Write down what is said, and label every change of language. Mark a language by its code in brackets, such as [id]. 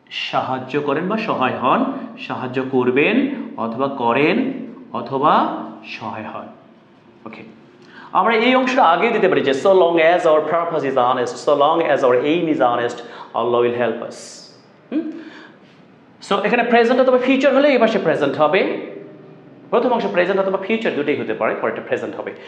[bn] সাহায্য করেন বা সহায় হন, সাহায্য করবেন অথবা করেন অথবা সহায় হন। ওকে, আমরা এই অংশটা আগে দিতে পারি যে [en] so long as our purpose is honest, so long as our aim is honest, Allah will help us. [bn] So এখানে প্রেজেন্ট অথবা ফিউচার হলে এই পাশে প্রেজেন্ট হবে। প্রথম অংশ প্রেজেন্ট অথবা ফিউচার দুটোই হতে পারে, পরেরটা প্রেজেন্ট হবে।